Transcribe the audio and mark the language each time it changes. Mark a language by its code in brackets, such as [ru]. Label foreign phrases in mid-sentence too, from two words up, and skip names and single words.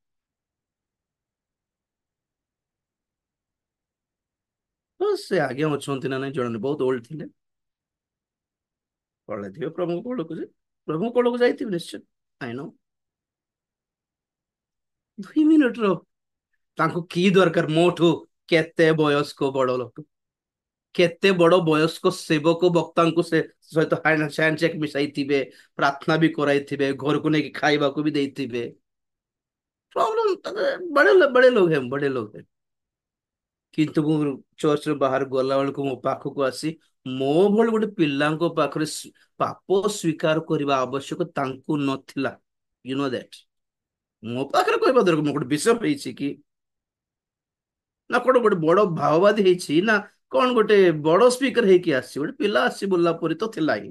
[or] ତ ସେ ଆଜ୍ଞା ଅଛନ୍ତି ନା ନାଇଁ ଜଣେ ବହୁତ ଓଲ୍ଡ ଥିଲେ ପଳେଇଥିବେ ପ୍ରଭୁଙ୍କ କୋଳକୁ ଯେ ପ୍ରଭୁଙ୍କ କୋଳକୁ ଯାଇଥିବେ ନିଶ୍ଚୟ [en] I know [or] 2 ମିନିଟର ତାଙ୍କୁ କି ଦରକାର ମୋଠୁ କେତେ ବୟସ୍କ ବଡ ଲୋକ କେତେ ବଡ ବୟସ୍କ ସେବକ ବକ୍ତାଙ୍କୁ ସେ ସହିତ ହ୍ୟାଣ୍ଡଶେକ୍ ମିଶାଇଥିବେ, ପ୍ରାର୍ଥନା ବି କରାଇଥିବେ, ଘରକୁ ନେଇକି ଖାଇବାକୁ ବି ଦେଇଥିବେ। [hi] प्रॉब्लम बड़े लोग हैं, बड़े लोग हैं। [or] କିନ୍ତୁ ମୁଁ ଚର୍ଚ୍ଚରୁ ବାହାର ଗଲା ବେଳକୁ ମୋ ପାଖକୁ ଆସି ମୋ ଭଳି ଗୋଟେ ପିଲାଙ୍କ ପାଖରେ ପାପ ସ୍ୱୀକାର କରିବା ଆବଶ୍ୟକ ତାଙ୍କୁ ନଥିଲା। [en] you know that [or] ମୋ ପାଖରେ କହିବା ଦରକାର ମୁଁ ଗୋଟେ ବିଷୟ ହେଇଛି କି ନା କଣ ଗୋଟେ ବଡ ଭାଓବାଦୀ ହେଇଛି ନା କଣ ଗୋଟେ ବଡ ସ୍ପିକର ହେଇକି ଆସିଛି, ଗୋଟେ ପିଲା ଆସି ବୋଲିଲା ପରି ତ ଥିଲା ହିଁ।